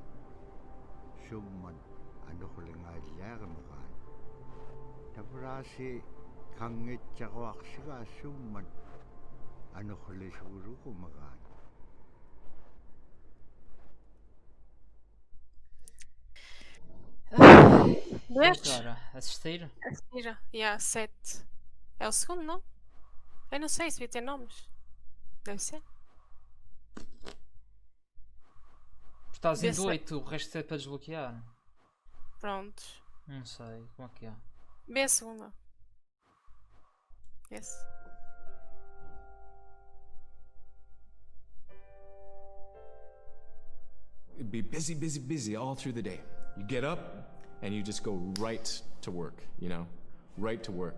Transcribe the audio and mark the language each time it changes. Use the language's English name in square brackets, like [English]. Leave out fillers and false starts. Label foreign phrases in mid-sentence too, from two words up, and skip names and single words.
[Inupiaq] Summan anuqlingaaliaqimagaan. Taprasi kangitsaquarsigaasumman anuqlisuguruqumagaan. [Portuguese] Destes? agora? Assistir? Assistir. Yeah, 7. É o segundo, não? Eu não sei se devia ter nomes. Deve ser. Estás em Vê se- 8, o resto é para desbloquear. Prontos. Não sei, como é que é? Vê a segunda. [English] Yes. It'd be busy, busy, busy all through the day. You get up and you just go right to work, you know? Right to work.